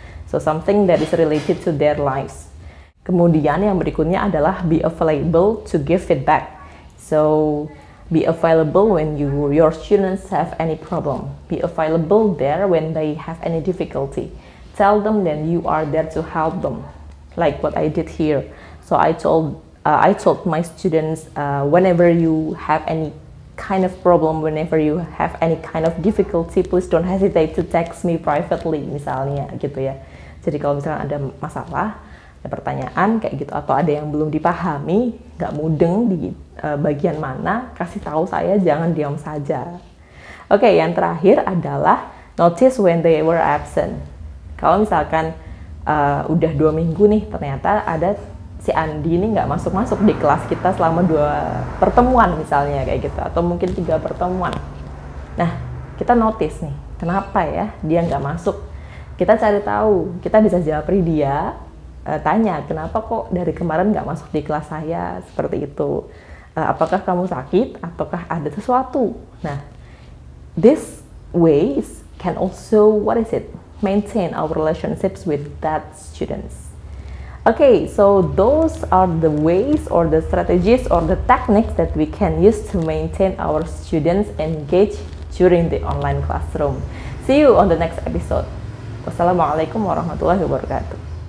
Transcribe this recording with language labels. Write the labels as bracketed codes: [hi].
[en] So something that is related to their lives. [id] Kemudian yang berikutnya adalah [en] be available to give feedback. So be available when your students have any problem. Be available there when they have any difficulty. Tell them that you are there to help them, like what I did here. So I told my students, whenever you have any kind of problem, whenever you have any kind of difficulty, please don't hesitate to text me privately, [id] misalnya gitu ya. Jadi kalau misalnya ada masalah, ada pertanyaan kayak gitu, atau ada yang belum dipahami, nggak mudeng di bagian mana, kasih tahu saya, jangan diam saja. Oke, yang terakhir adalah [en] notice when they were absent. [id] Kalau misalkan udah 2 minggu nih, ternyata ada si Andi ini nggak masuk di kelas kita selama 2 pertemuan misalnya kayak gitu, atau mungkin 3 pertemuan. Nah, kita notice nih, kenapa ya dia nggak masuk? Kita cari tahu, kita bisa japri dia, tanya kenapa kok dari kemarin nggak masuk di kelas saya seperti itu. Apakah kamu sakit ataukah ada sesuatu? [en] Nah, this ways can also maintain our relationships with that students. Okay, so those are the ways or the strategies or the techniques that we can use to maintain our students engaged during the online classroom. See you on the next episode. Wassalamualaikum warahmatullahi wabarakatuh.